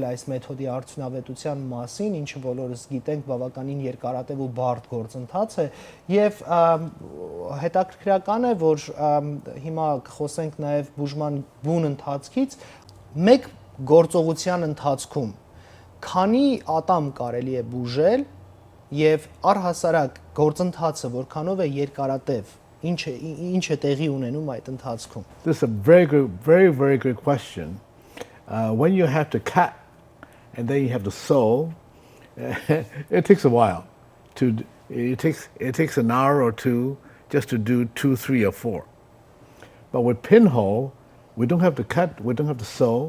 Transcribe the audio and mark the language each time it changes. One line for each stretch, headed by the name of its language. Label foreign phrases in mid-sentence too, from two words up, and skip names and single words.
Armenian: այս մեթոդի արդյունավետության մասին, ինչը բոլորս գիտենք բավականին երկարատև ու բարդ գործընթաց է, եւ հետաքրքրական է, որ հիմա կխոսենք նաեւ բուժման բուն ընթացքից, մեկ գործողության ընթացքում քանի ատամ կարելի է բուժել եւ առհասարակ գործընթացը որքանով է երկարատև ինչ է տեղի ունենում այդ ընթացքում?
English: This is a very good question. When you have to cut and then you have to sew, it takes a while. It takes an hour or two just to do 2, 3, or 4. But with Pinhole, we don't have to cut, we don't have to sew.